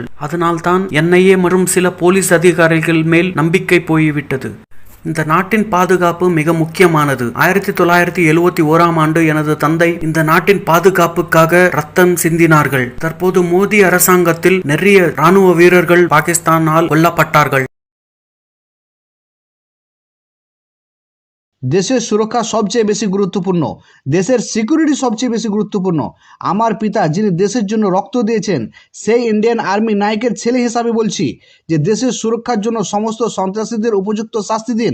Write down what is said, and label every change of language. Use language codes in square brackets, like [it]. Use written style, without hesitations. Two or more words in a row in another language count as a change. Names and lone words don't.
[ta] அதனால்தான் NIA மற்றும் சில போலீஸ் அதிகாரிகள் மேல் நம்பிக்கை போய்விட்டது. இந்த நாட்டின் பாதுகாப்பு மிக முக்கியமானது. 1971ஆம் ஆண்டு எனது தந்தை இந்த நாட்டின் பாதுகாப்புக்காக ரத்தம் சிந்தினார்கள். தற்போது மோடி அரசாங்கத்தில் நிறைய ராணுவ வீரர்கள் பாகிஸ்தானால் கொல்லப்பட்டார்கள். [bn] দেশের সুরক্ষা সবচেয়ে বেশি গুরুত্বপূর্ণ, দেশের সিকিউরিটি সবচেয়ে বেশি গুরুত্বপূর্ণ। আমার পিতা যিনি দেশের জন্য রক্ত দিয়েছেন, সেই ইন্ডিয়ান আর্মি নায়কের ছেলে হিসাবে বলছি যে দেশের সুরক্ষার জন্য সমস্ত সন্ত্রাসীদের উপযুক্ত শাস্তি দিন।